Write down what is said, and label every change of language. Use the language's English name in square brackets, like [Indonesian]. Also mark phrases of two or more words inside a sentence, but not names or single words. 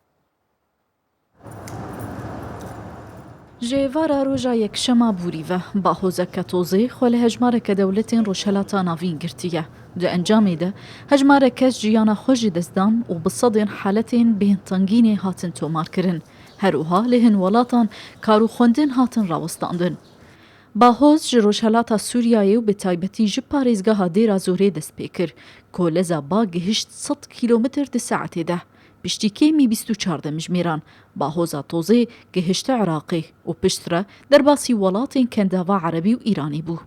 [Kurdish] ژێڤارە ڕۆژە یەکشەما بوریڤە باهۆزەکە تۆزەی خۆ لە هەژمارەکە دەولەتین ڕۆژهەڵاتە ناوین گرتیە دە ئەنجامێدا هەژمارە کەس ژیانە خۆشی دەستدان و بسەدێن حالەتێن بێنتەنگینێ هاتن تۆمارکردن هەروها لە هەن وڵاتان کار و خوێندن هاتن ڕاوەستاندن. باهۆز ji Rojhelata Sûriyayê û bi taybetî ji parêzgeha Dêra Zorê dest pê kir ku leza ba gihişt 100 km di saetê de. Piştîkêmî 24 demijmêran, Bahoza Tozê gihişte Iraqê û piştre derbasî welatên kendava Erebî û Îranê bû.